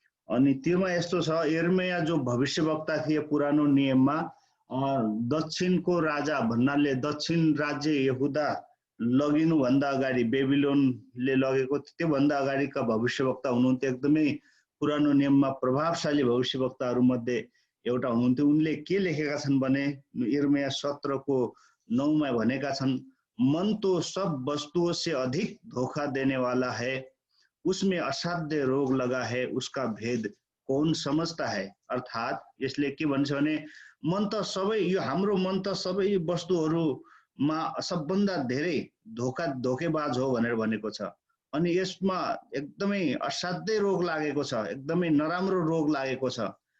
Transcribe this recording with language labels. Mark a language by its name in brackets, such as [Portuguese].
[Nepali] अनि त्यसमा यस्तो छ, यिर्मया जो भविष्यवक्ता थिए पुरानो नियममा दक्षिणको राजा भन्नाले दक्षिण राज्य यहुदा लगिनु भन्दा अगाडि बेबिलोनले लगेको त्यो भन्दा अगाडिका भविष्यवक्ता हुनुहुन्थ्यो। एकदमै पुरानो नियममा प्रभावशाली भविष्यवक्ताहरु मध्ये एउटा हुनुहुन्थ्यो। उनले के लेखेका छन् भने यिर्मया 17:9 मा भनेका छन्, [Hindi] मन तो सब वस्तुओं से अधिक धोखा देने वाला है, उसमें असाध्य रोग लगा है, उसका भेद कौन समझता है। [Nepali] अर्थात यसले के भन्छ भने मन त सबै यो हाम्रो मन त सबै वस्तुहरुमा सबभन्दा धेरै धोकेबाज हो भनेर भनेको छ। अनि यसमा एकदमै असाध्य रोग लागेको छ, एकदमै नराम्रो रोग लागेको छ।